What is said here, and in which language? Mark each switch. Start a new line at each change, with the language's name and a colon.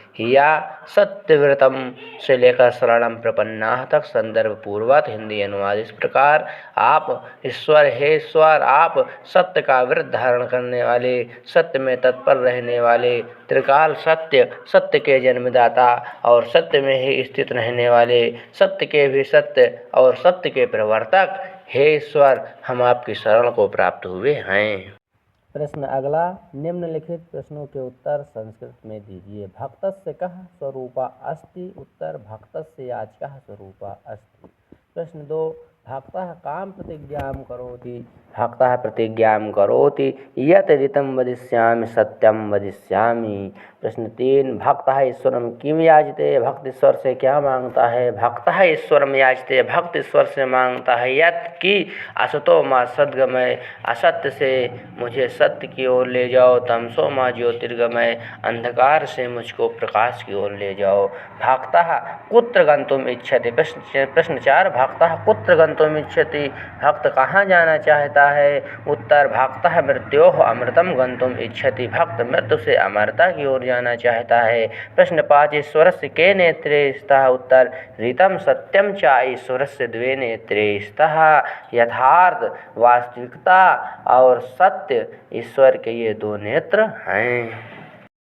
Hindi: या सत्यव्रतम से लेकर शरणम प्रपन्ना तक, संदर्भ पूर्वत हिंदी अनुवाद इस प्रकार, आप ईश्वर, हे ईश्वर, आप सत्य का व्रत धारण करने वाले, सत्य में तत्पर रहने वाले, त्रिकाल सत्य, सत्य के जन्मदाता और सत्य में ही स्थित रहने वाले, सत्य के भी सत्य और सत्य के प्रवर्तक, हे ईश्वर, हम आपकी शरण को प्राप्त हुए हैं। प्रश्न अगला, निम्नलिखित प्रश्नों के उत्तर संस्कृत में दीजिए।
Sanskrit: भक्तस्य कः स्वरूपा अस्ति? उत्तर, भक्तस्य याचकः स्वरूपा अस्ति। प्रश्न 2, भक्तः कां प्रतिज्ञां करोति? भक्तः प्रतिज्ञां करोति यत् ऋतं वदिष्यामि सत्यं वदिष्यामि। प्रश्न 3, भक्तः ईश्वरं किं याचते?
Hindi: भक्त ईश्वर से क्या मांगता है?
Sanskrit: भक्तः ईश्वरं याचते,
Hindi: भक्त ईश्वर से मांगता है यत् कि
Sanskrit: असतो मां सद्गमय,
Hindi: असत्य से मुझे सत्य की ओर ले जाओ,
Sanskrit: तमसो मां ज्योतिर्गमय,
Hindi: अंधकार से मुझको प्रकाश की ओर ले जाओ।
Sanskrit: भक्तः कुत्र गन्तुम् इच्छति? प्रश्न 4, भक्तः कुत्र गन्तुम् इच्छति?
Hindi: भक्त कहाँ जाना चाहता है? उत्तर,
Sanskrit: भक्तः मृत्योः अमृतं गन्तुम् इच्छति,
Hindi: भक्त मृत्यु से अमरता की ओर जाना चाहता है।
Sanskrit: प्रश्न 5, ईश्वरस्य के नेत्रे स्तः? उत्तर, ऋतं सत्यं च ईश्वरस्य द्वे नेत्रे स्तः।
Hindi: यथार्थ, वास्तविकता और सत्य, ईश्वर के ये 2 नेत्र हैं।